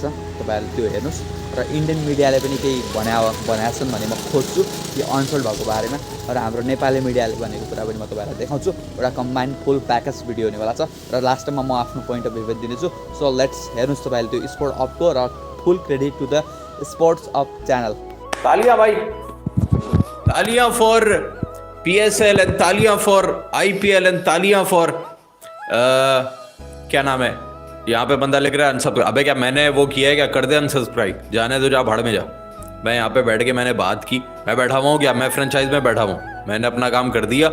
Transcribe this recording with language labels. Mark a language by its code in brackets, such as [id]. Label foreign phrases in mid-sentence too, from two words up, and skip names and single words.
[ne] तपाईँहरूले त्यो हेर्नुहोस्। र इन्डियन मिडियाले पनि केही भनेका छन् भने म खोज्छु यो अनसोल्ड भएको बारेमा, र हाम्रो नेपाली मिडियाले भनेको कुरा पनि म तपाईँहरूलाई देखाउँछु। एउटा [en] combined full package video [ne] हुनेवाला छ, र लास्टमा म आफ्नो [en] point of view [ne] पनि दिनेछु। [en] so let's [ne] हेर्नुहोस् तपाईँले त्यो स्पोर्ट अफको, र [en] full credit to the sports of channel. [hi] तालियां भाई, तालियां [en] for PSL and [hi] तालियां [en] for IPL and [hi] तालियां फॉर क्या नाम है, यहाँ पे बंदा लिख रहा है अनसब्सक्राइब। अबे क्या मैंने वो किया है क्या? कर दे अनसब्सक्राइब, जाने दो, जा भाड़ में जा। मैं यहाँ पे बैठ के मैंने बात की, मैं बैठा हुआ हूँ क्या, मैं फ्रेंचाइज में बैठा हूँ, मैंने अपना काम कर दिया।